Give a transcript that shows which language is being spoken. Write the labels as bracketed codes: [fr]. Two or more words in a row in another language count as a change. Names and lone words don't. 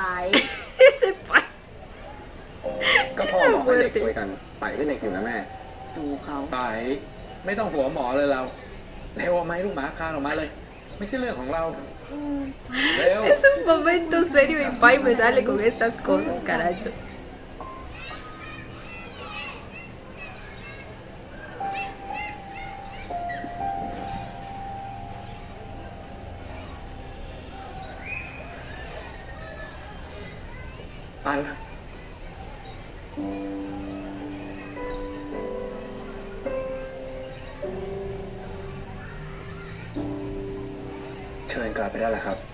[es] Ese Pai. [th] ก็พ่อบอกให้เด็กคุยกัน ไปก็เด็กอยู่นะแม่ ดูเขา ไปไม่ต้องหัวหมอเลยเราเร็วเอาไม้ลูกหมาคานออกมาเลย ไม่ใช่เรื่องของเราเร็ว [es] Es un momento serio y Pai me sale con estas cosas, carajo. [th] ปันเชิญกลับไปได้แล้วครับ